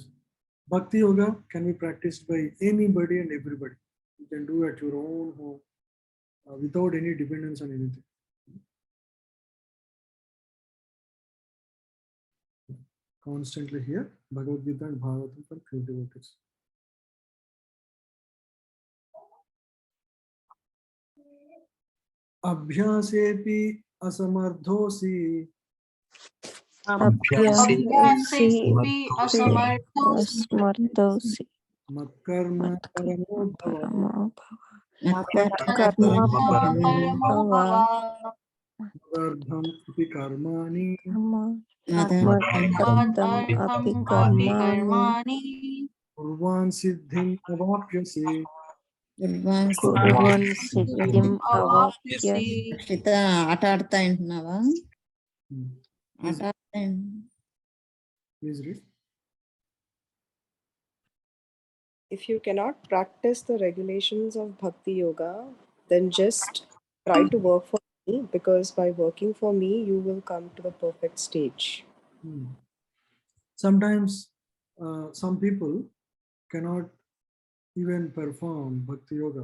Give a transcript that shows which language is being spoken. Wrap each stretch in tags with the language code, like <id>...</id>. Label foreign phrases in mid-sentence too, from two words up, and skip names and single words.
<en>Bhakti Yoga can be practiced by anybody and everybody. You can do at your own home without any dependence on anything. Constantly here, Bhagavad Gita and Bhagavatam for pure devotees.</en> <sa>अभ्यासेऽपि असमर्थोऽसि Abhyasepi Asmartosi मत्कर्म परमो भव Parama Karma परमो भव मदर्थम् अपि कर्माणि मदर्थम् अपि कर्माणि कुर्वन् सिद्धिम् अवाप्स्यसि. कुर्वन् सिद्धिम् अवाप्य</sa> <te>అక్షిత ఆట ఆడతా అంటున్నావా ఆట ఆడతా</te> <en>Please read. If you cannot practice the regulations of Bhakti Yoga, then just try to work for me, because by working for me, you will come to the perfect stage. Sometimes some people cannot even perform Bhakti Yoga.</en>